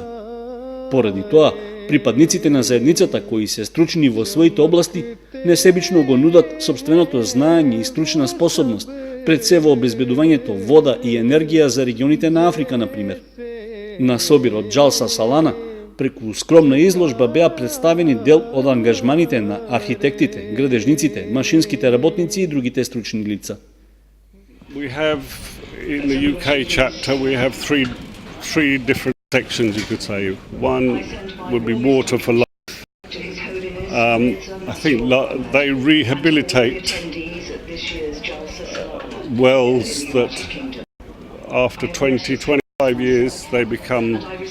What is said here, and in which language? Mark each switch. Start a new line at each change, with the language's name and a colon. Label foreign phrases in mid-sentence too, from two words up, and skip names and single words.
Macedonian: Поради тоа, припадниците на заедницата кои се стручни во своите области, несебично го нудат сопственото знаење и стручна способност, пред се во обезбедувањето вода и енергија за регионите на Африка, например. На собирот Jalsa Salana, преку скромна изложба беа представени дел од ангажманите на архитектите, градежниците, машинските работници и другите стручни лица.
English: We have in the UK chapter we have three different sections, you could say. One would be Water for Life. I think they rehabilitate wells that after 20-25 years they become